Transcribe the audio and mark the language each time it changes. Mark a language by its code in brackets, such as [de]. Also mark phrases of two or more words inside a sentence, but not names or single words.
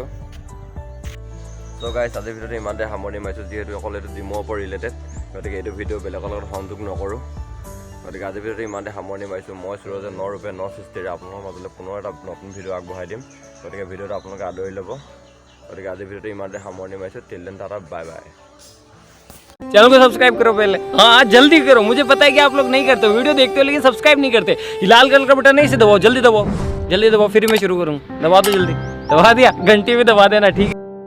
[as] চ' গাইছ, আজিৰ ভিডিঅ'টো ইমানতে সামৰণি মাৰিছোঁ, যিহেতু অকল এইটো জিমৰ ওপৰত ৰিলেটেড, গতিকে এইটো ভিডিঅ' বেলেগৰ লগত সংযোগ নকৰোঁ। গতিকে আজিৰ ভিডিঅ'টো ইমানতে সামৰণি মাৰিছোঁ। মই সুৰজে নৰূপে সৃষ্টিৰে আপোনালোকৰ মাজলৈ পুনৰ এটা নতুন ভিডিঅ' আগবঢ়াই দিম। গতিকে ভিডিঅ'টো আপোনালোকে আদৰি ল'ব। গতিকে আজিৰ ভিডিঅ'টো ইমানতে সামৰণি মাৰিছোঁ। [en] till then tata, bye bye. [hi] चैनल को सब्सक्राइब करो पहले, हाँ जल्दी करो, मुझे पता है कि आप लोग नहीं करते हो, वीडियो देखते हो लेकिन सब्सक्राइब नहीं करते। लाल कलर का बटन है, इसे दबाओ, जल्दी दबाओ, जल्दी दबाओ, फिर मैं शुरू करूँ। दबा दो जल्दी, दबा दिया, घंटी भी दबा देना, ठीक है।